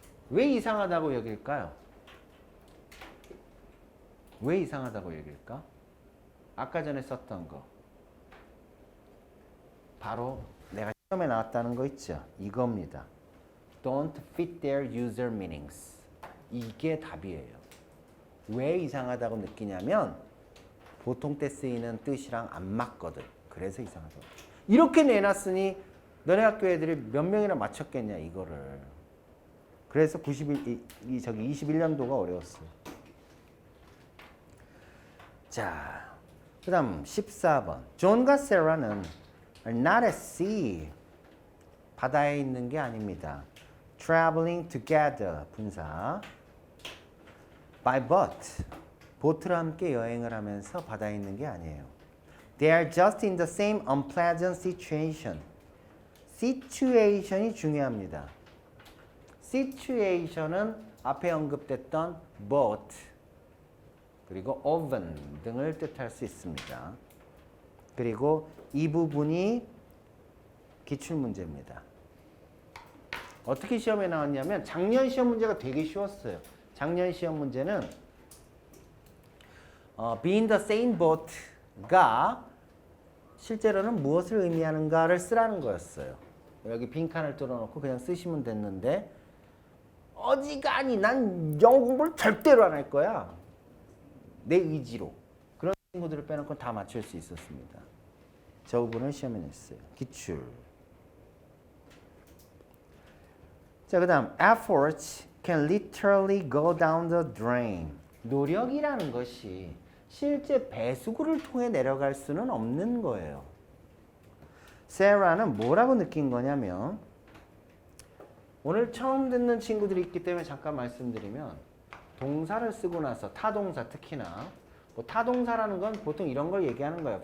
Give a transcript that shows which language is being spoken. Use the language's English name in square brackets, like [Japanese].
[Korean] 왜 이상하다고 여길까요? 왜 이상하다고 여길까? 아까 전에 썼던 거. 바로 내가 시험에 나왔다는 거 있죠? 이겁니다. [English] Don't fit their user meanings. [Korean] 이게 답이에요. 왜 이상하다고 느끼냐면 보통 때 쓰이는 뜻이랑 안 맞거든. 그래서 이상하다고. 이렇게 내놨으니 너네 학교 애들이 몇 명이나 맞췄겠냐 이거를. 그래서 21년도가 어려웠어요. 자, 그 다음 14번. 존과 세라는 [English] are not at sea. [Korean] 바다에 있는 게 아닙니다. [English] traveling together [Korean] 분사 [English] by boat [Korean] 보트와 함께 여행을 하면서 바다에 있는 게 아니에요. [English] They are just in the same unpleasant situation. [Korean] situation이 중요합니다. situation은 앞에 언급됐던 boat 그리고 oven 등을 뜻할 수 있습니다. 그리고 이 부분이 기출문제입니다. 어떻게 시험에 나왔냐면 작년 시험 문제가 되게 쉬웠어요. 작년 시험 문제는 [English] be in the same boat [Korean] 가 실제로는 무엇을 의미하는가를 쓰라는 거였어요. 여기 빈칸을 뚫어놓고 그냥 쓰시면 됐는데 어지간히 난 영어 공부를 절대로 안 할 거야. 내 의지로. 그런 친구들을 빼놓고 다 맞출 수 있었습니다. 저 부분을 시험에 냈어요. 기출. 자, 그 다음 [English] efforts can literally go down the drain. [Korean] 노력이라는 것이 실제 배수구를 통해 내려갈 수는 없는 거예요. 세라는 뭐라고 느낀 거냐면 오늘 처음 듣는 친구들이 있기 때문에 잠깐 말씀드리면 동사를 쓰고 나서 타동사 특히나 뭐 타동사라는 건 보통 이런 걸 얘기하는 거예요.